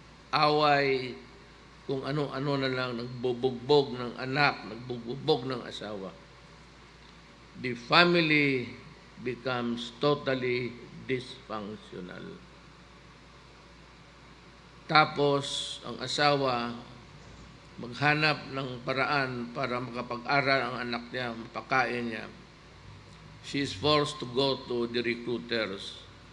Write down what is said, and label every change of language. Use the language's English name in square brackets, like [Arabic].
[Filipino] Away, kung ano-ano na lang, nagbubugbog ng anak, nagbubugbog ng asawa. [English] The family becomes totally dysfunctional. [Filipino] Tapos, ang asawa, maghanap ng paraan para makapag-aral ang anak niya, mapakain niya. [English] She is forced to go to the recruiters.